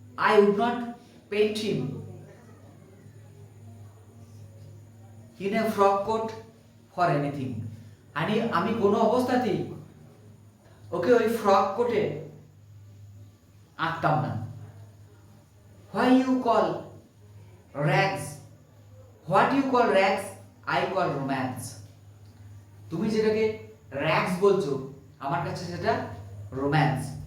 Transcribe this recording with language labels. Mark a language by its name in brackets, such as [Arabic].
[English] I would not paint him in a frock coat for anything. [Bangla] আমি কোনো অবস্থাতেই ওকে ওই ফ্রক কোটে আঁকতাম না। [English] Why you call rags? What you call rags, I call romance. [Bangla] তুমি যেটাকে rags বলছো, আমার কাছে সেটা রোম্যান্স।